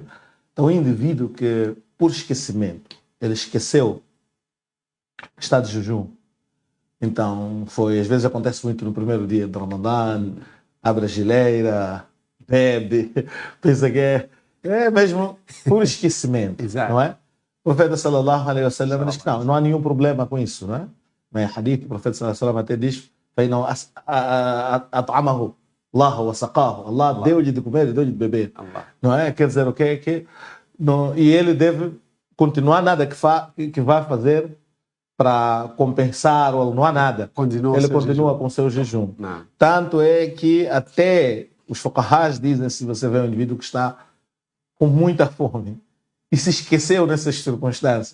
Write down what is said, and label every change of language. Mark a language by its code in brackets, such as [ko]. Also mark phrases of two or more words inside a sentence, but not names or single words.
[pt] Então o indivíduo que, por esquecimento, ele esqueceu que está de jejum. Então às vezes acontece muito no primeiro dia de Ramadã, abre a geleira, bebe, pensa que é mesmo por esquecimento. Exato. Não é? O profeta [ar] صلى الله عليه وسلم [pt] diz que não há nenhum problema com isso, não é? Não é hadith, o profeta [ar] صلى الله عليه وسلم [pt] até diz: [ar] "أطعمه الله وسقاه". [pt] Allah deu-lhe de comer e deu-lhe de beber. Allah. Não é? Quer dizer o quê? E ele deve continuar nada que vá fazer para compensar, ou não há nada. Ele continua com o seu jejum. Não. Tanto é que até os fuqahás dizem, se você vê um indivíduo que está com muita fome e se esqueceu nessas circunstâncias,